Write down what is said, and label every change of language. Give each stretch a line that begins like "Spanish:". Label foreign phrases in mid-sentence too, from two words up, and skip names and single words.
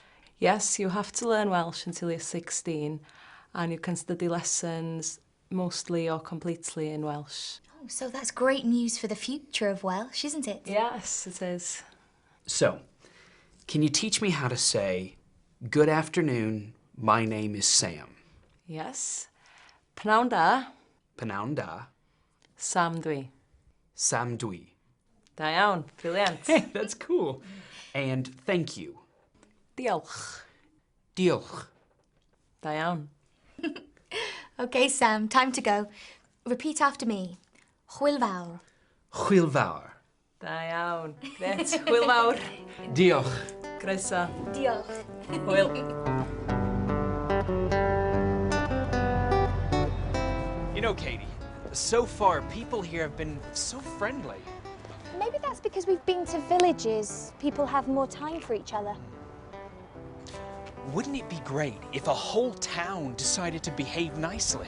English: Yes, you have to learn Welsh until you're 16, and you can study lessons mostly or completely in Welsh. Oh, so that's great news for the future of Welsh, isn't it? Yes, it is. So, can you teach me how to say, "Good afternoon, my name is Sam"? Yes.
Welsh: Pnawn da. Pnawn da. Sam dwi. Sam dwi. Da iawn, brilliant.
English: Hey, that's cool. And thank you.
Welsh: Diolch. Diolch. Da iawn.
English: OK, Sam, time to go. Repeat after me.
Welsh: Hwyl fawr. Hwyl fawr. Da iawn. Gret. Hwyl fawr. Diolch. Croeso. Diolch. Hwyl.
English: You know, Katie, so far people here have been so friendly. Maybe that's because we've been to villages. People have more time for each other. Wouldn't it be great if a whole town decided to behave nicely?